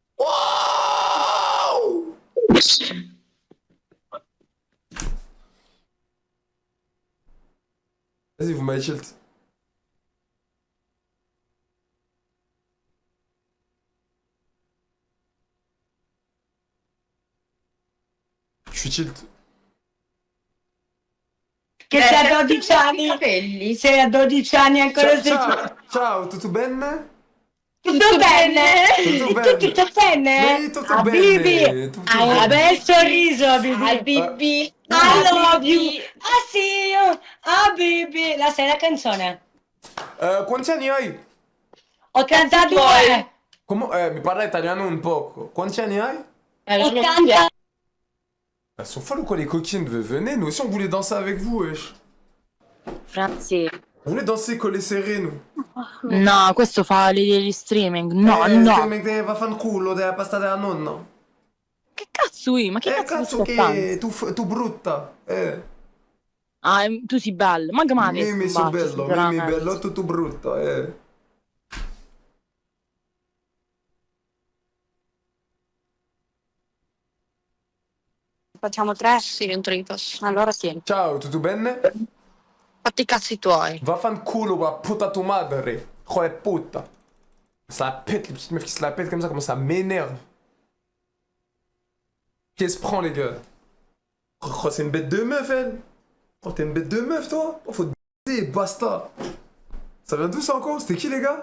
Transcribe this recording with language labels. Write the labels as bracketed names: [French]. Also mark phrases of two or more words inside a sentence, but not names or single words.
[French] Wow. Vas-y, vous m'avez tilt. Je suis tilt. [Italian] Che sei a 12 anni? Capelli. Sei a 12 anni ancora sei... Ciao, tutto bene? Tutto bene? Tutto bene. Tutto bene? Sì, tutto Habibi. bene. Tutto bene. Ah, bel sorriso, Habibi. Habibi. [English] I love you. I see you. Habibi. [Italian] La sai la canzone? Quanti anni hai? 82. Mi parla italiano un poco. Quanti anni hai? 80. [French] Elles sont folles ou quoi les coquines? Venez, nous aussi on voulait danser avec vous, wesh. Franzi. On voulait danser collé serré, nous. [Italian] No, questo fa gli streaming. No, Che vaffanculo della pasta della nonna. Che cazzo ma che cazzo Cazzo stai che tu brutta. Ah, tu sei bello. Manca mai Mi sono bello, mi bello, tu brutta, Facciamo 3? Sì, dentro i posso. Allora sì. Ciao, tutto bene? Fatti i cazzi tuoi. Vaffanculo, [Spanish] va puta tu madre. Oh, puta. [French] Ça la pète, les petites meufs qui se la pètent comme ça, comment ça m'énerve. Qu'est-ce que prend, les gars? Oh, c'est une bête de meuf, elle. Oh, t'es une bête de meuf, toi. Oh, faut te baiser, basta. Ça vient d'où, ça, encore? C'était qui, les gars?